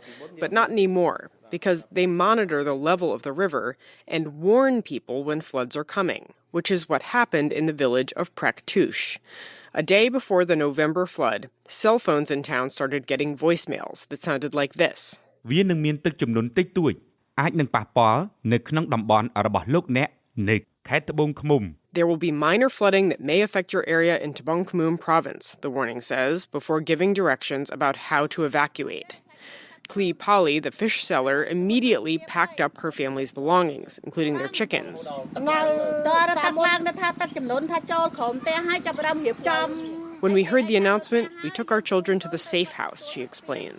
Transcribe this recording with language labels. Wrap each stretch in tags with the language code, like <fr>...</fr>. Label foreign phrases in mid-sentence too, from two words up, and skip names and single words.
<en>But not anymore, because they monitor the level of the river and warn people when floods are coming, which is what happened in the village of Prek Tush. A day before the November flood, cell phones in town started getting voicemails that sounded like this.</en> <km>វានឹងមានទឹកជំនន់តិចតួចអាចនឹងប៉ះពាល់នៅក្នុងតំបន់របស់លោកអ្នកនៃខេត្តត្បូងឃ្មុំ</km> <en>There will be minor flooding that may affect your area in Tabong Khmum province, the warning says, before giving directions about how to evacuate. Klee Pali, the fish seller, immediately packed up her family's belongings, including their chickens. When we heard the announcement, we took our children to the safe house, she explains.</en>